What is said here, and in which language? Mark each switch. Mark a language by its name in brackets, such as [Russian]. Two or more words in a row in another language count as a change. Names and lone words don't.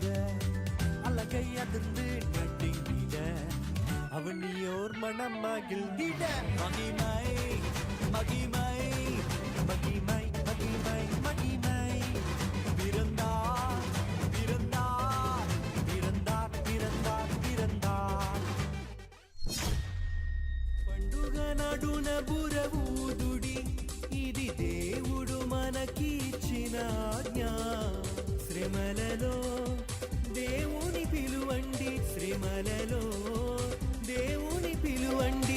[Tamil] அலகை அதிர்ந்து நடுங்கிட, அவன் நீயோர் மனம் மகிழ்ந்திட. மகிமை மகிமை மகிமை மகிமை மகிமை. பிறந்தார் பிறந்தார் பிறந்தார் பிறந்தார் பிறந்தார். [Telugu] పండుగ నడున బురవూదుడి, ఇది దేవుడు మనకిచ్చిన ఆజ్ఞ. శ్రమలలో దేవుని పిలువండి, శ్రమలలో దేవుని పిలువండి.